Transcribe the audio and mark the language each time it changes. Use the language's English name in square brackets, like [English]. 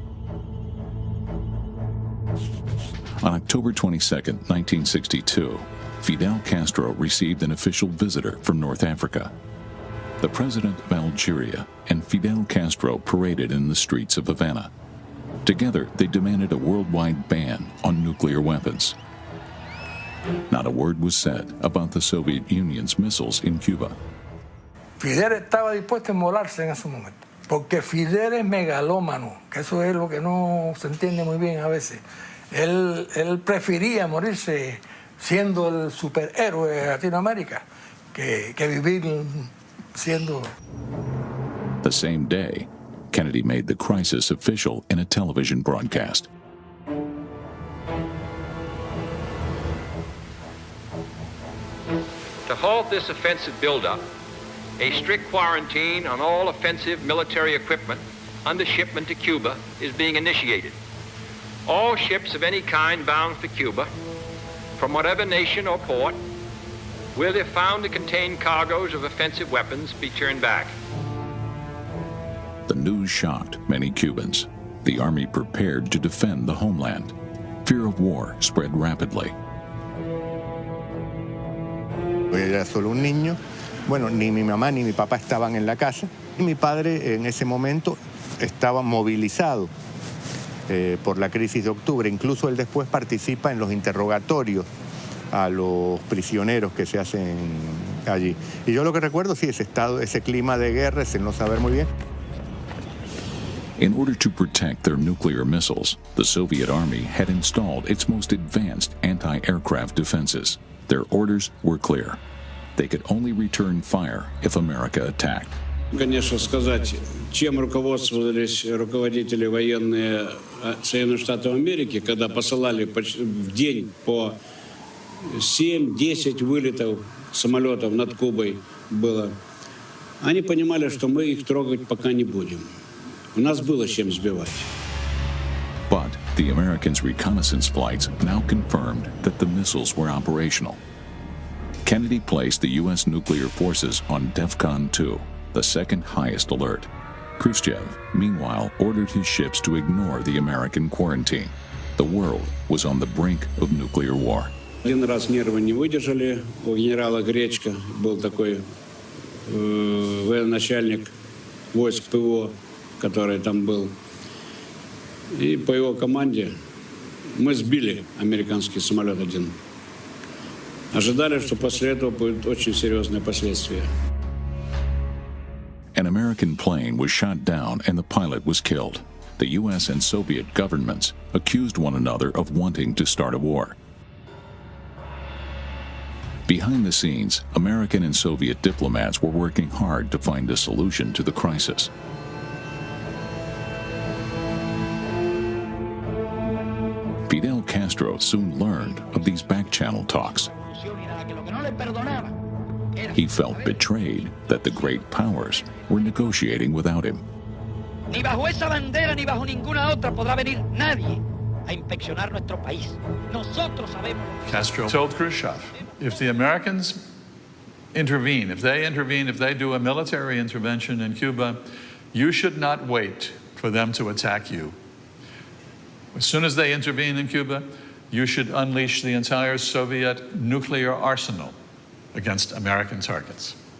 [English] On October 22, 1962, Fidel Castro received an official visitor from North Africa. The president of Algeria and Fidel Castro paraded in the streets of Havana. Together, they demanded a worldwide ban on nuclear weapons. Not a word was said about the Soviet Union's missiles in Cuba. [Spanish] Fidel estaba dispuesto a inmolarse en ese momento, porque Fidel es megalómano, que eso es lo que no se entiende muy bien a veces. Él prefería morirse siendo el superhéroe de Latinoamérica que vivir siendo... [English] The same day, Kennedy made the crisis official in a television broadcast. To halt this offensive buildup, a strict quarantine on all offensive military equipment under shipment to Cuba is being initiated. All ships of any kind bound for Cuba, from whatever nation or port, where they're found to contain cargoes of offensive weapons, be turned back. The news shocked many Cubans. The army prepared to defend the homeland. Fear of war spread rapidly. [Spanish] Era solo un niño. Bueno, ni mi mamá ni mi papá estaban en la casa. Y mi padre en ese momento estaba movilizado por la crisis de octubre. Incluso él después participa en los interrogatorios a los prisioneros que se hacen allí. Y yo lo que recuerdo, sí, ese clima de guerra, ese no saber muy bien. [English] In order to protect their nuclear missiles, the Soviet Army had installed its most advanced anti-aircraft defenses. Their orders were clear. They could only return fire if America attacked. [Russian] Конечно, сказать, чем руководствовались руководители военные Соединенных Штатов Америки, когда посылали в день по 7-10 вылетов самолетов над Кубой было. Они понимали, что мы их трогать пока не будем. У нас было чем сбивать. [English] But the Americans' reconnaissance flights now confirmed that the missiles were operational. Kennedy placed the U.S. nuclear forces on DEFCON 2, the second highest alert. Khrushchev, meanwhile, ordered his ships to ignore the American quarantine. The world was on the brink of nuclear war. [Russian] Один раз нервы не выдержали. У генерала Гречко был такой военачальник войск ПВО, который там был. И по его команде мы сбили американский самолет один. Ожидали, что после этого будут очень серьезные последствия. [English] An American plane was shot down and the pilot was killed. The U.S. and Soviet governments accused one another of wanting to start a war. Behind the scenes, American and Soviet diplomats were working hard to find a solution to the crisis. Fidel Castro soon learned of these back-channel talks. He felt betrayed that the great powers were negotiating without him. [Spanish] Ni bajo esa bandera ni bajo ninguna otra podrá venir nadie a inspeccionar nuestro país. Nosotros sabemos. [English] Castro told Khrushchev, if the Americans intervene, if they do a military intervention in Cuba, you should not wait for them to attack you. As soon as they intervene in Cuba, you should unleash the entire Soviet nuclear arsenal against American targets.